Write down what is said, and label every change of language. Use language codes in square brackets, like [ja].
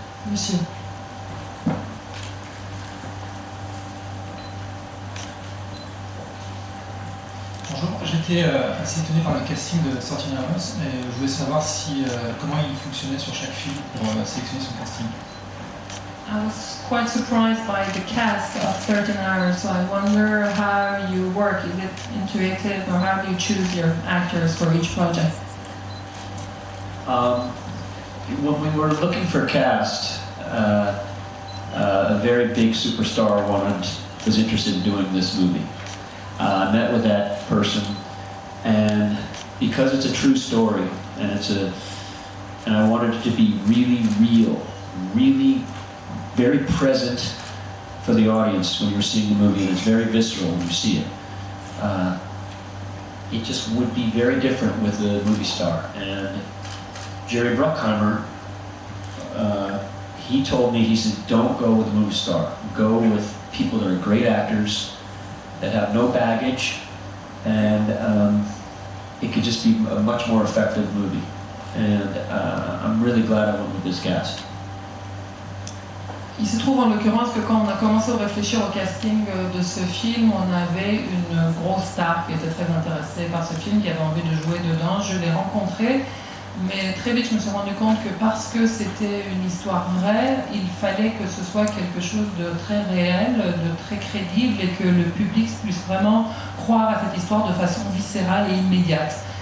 [fr] Monsieur. Bonjour, j'étais assez étonné par le casting de 13 Hours et je voulais savoir comment il fonctionnait sur chaque film pour sélectionner son casting. [en] I was quite surprised by the cast of 13 Hours, so I wonder how you work. Is it intuitive, or how do you choose your actors for each project? When we were looking for cast, a very big superstar was interested in doing this movie. I met with that person, and because it's a true story, and I wanted it to be really real, really very present for the audience when you're seeing the movie, and it's very visceral when you see it. It just would be very different with the movie star. And Jerry Bruckheimer, he told me, he said, don't go with a movie star. Go with people that are great actors, that have no baggage, and it could just be a much more effective movie. And I'm really glad I went with this cast. [fr] Il se trouve en l'occurrence que quand on a commencé à réfléchir au casting de ce film, on avait une grosse star qui était très intéressée par ce film, qui avait envie de jouer dedans. Je l'ai rencontré, mais très vite je me suis rendu compte que parce que c'était une histoire vraie, il fallait que ce soit quelque chose de très réel, de très crédible, et que le public puisse vraiment croire à cette histoire de façon viscérale et immédiate.